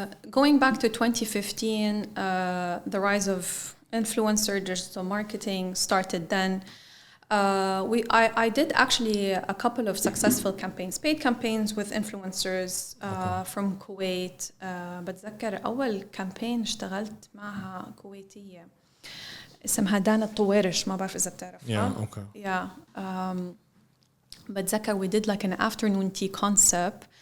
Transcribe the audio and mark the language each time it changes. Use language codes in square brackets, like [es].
[en] Going back to 2015, the rise of influencer digital marketing started then. I did actually a couple of successful campaigns, paid campaigns with influencers from Kuwait. [ar] بتذكر أول كامبين اشتغلت معها كويتية اسمها دانا الطويرش, ما بعرف إذا بتعرفها. [en] Yeah, okay. Yeah. [ar] بتذكر [en] we did like an afternoon tea concept.